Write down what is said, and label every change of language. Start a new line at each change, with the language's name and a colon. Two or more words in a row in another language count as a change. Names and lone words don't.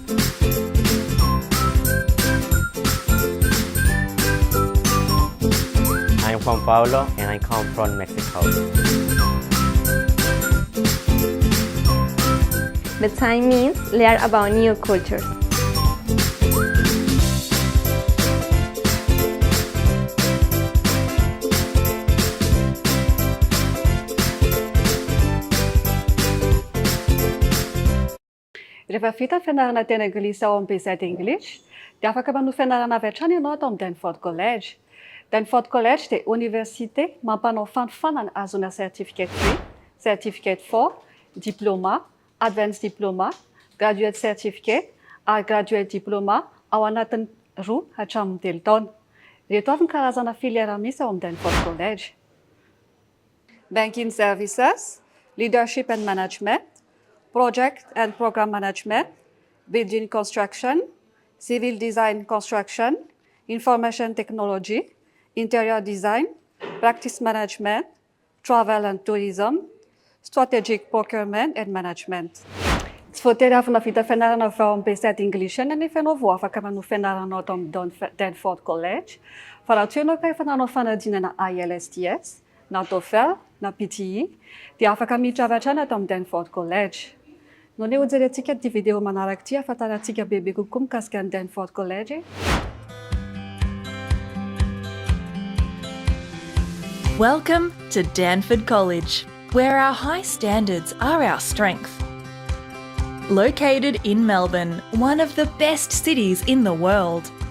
English: I'm Juan Pablo and I come from Mexico. Bayside means learn about new cultures.
Malagasy: Rehefa vita fianarana teny anglisy ao amin'ny Bayside English, dia afaka manohy fianarana avy hatrany ianao atao amin'ny Danford College. Danford College dia université mampanao fanofanana azona
English: certificate 3, certificate 4, diplôma, advanced diplôma, graduate certificate
Malagasy: ary
English: graduate diplôma
Malagasy: ao anatin'ny 2 hatramin'ny 3 taona. Ireto avy ny karazana filière misy ao amin'ny Danford College:
English: Banking Services, Leadership and Management, Project and Program Management, Building Construction, Civil Design Construction, Information Technology, Interior Design, Practice Management, Travel and Tourism, Strategic Procurement and Management.
Malagasy: Tsy voatery avy navita fianarana avy ao amin'ny Bayside English ihany anefa ianao vao afaka manohy fianarana atao amin'ny Danford College. Fa raha toa ianao ka efa nanao fanadinana IELTS, na TOEFL, na PTE, dia afaka miditra avy hatrany atao amin'ny Danford College. No ne hojerentsika ity video manaraka ity ahafantarantsika bebe kokoa mikasika ny Danford College.
English: Welcome to Danford College, where our high standards are our strength. Located in Melbourne, one of the best cities in the world.